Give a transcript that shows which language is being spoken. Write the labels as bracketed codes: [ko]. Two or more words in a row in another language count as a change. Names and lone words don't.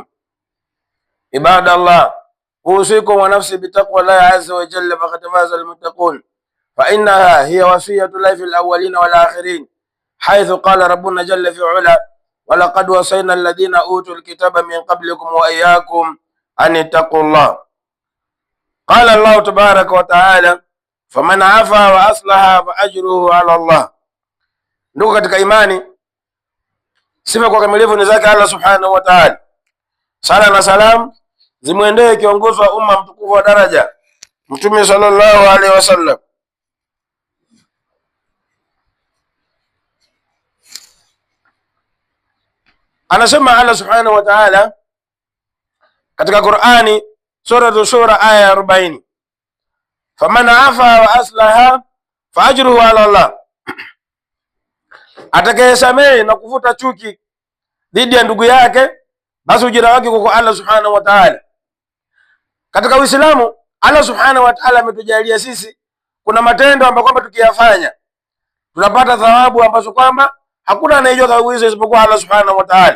[ar] عباد الله، أوصيكم ونفسي بتقوى الله عز وجل، فقد فاز المتقون، فإنها هي وصية الله في الأولين والآخرين، حيث قال ربنا جل في علا: ولقد وصينا الذين أوتوا الكتاب من قبلكم وإياكم أن اتقوا الله. قال الله تبارك وتعالى: فمن عفا وأصلح فأجره على الله. [sw] Ndugu katika imani, sifa kwa kamilifu ni zake Allah [ar] سبحانه وتعالى. [sw] Sala na salam zimwendee kiongozi wa umma mtukufu wa daraja, Mtume [ar] صلى الله عليه وسلم. [sw] Anasema Allah [ar] سبحانه وتعالى [sw] katika Qur'ani, Suratu Shura aya 40, [ar] فمن عفا وأصلح فأجره على الله, [sw] atakayesamehe na kuvuta chuki dhidi ya ndugu yake, basi ujira wake kwa Allah [ar] سبحانه وتعالى. [sw] Katika Uislamu, Allah [ar] سبحانه وتعالى [sw] ametujalia sisi kuna matendo ambayo kwamba tukiyafanya tunapata thawabu ambazo kwamba hakuna anayejua thawabu hizo isipokuwa Allah [ar] سبحانه وتعالى.